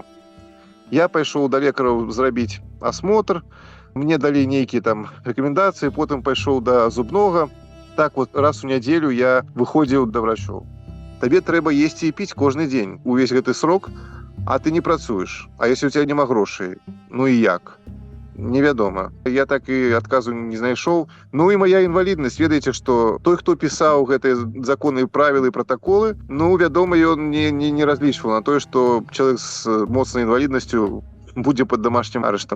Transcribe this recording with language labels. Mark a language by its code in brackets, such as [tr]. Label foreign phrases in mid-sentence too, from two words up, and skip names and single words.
[be] Я пайшоў да лекараў зрабіць асмотр, мне далі нейкія там рэкамендацыі, потым пайшоў да зубнога. [ru] Так вот [be] раз у нядзелю я выходзіў да врачоў. Табе трэба есці і піць кожны дзень увесь гэты срок, а ты не працуеш. [ru] А если у тебя [be] няма грошай, ну і як? Невядома. Я так і адказу не знайшоў. Ну і моя інваліднасць, ведаеце, што той, хто пісаў гэтыя законы, правілы і пратаколы, ну, вядома, ён не разлічваў на тое, што чалавек з моцнай інваліднасцю будзе пад дамашнім арыштам.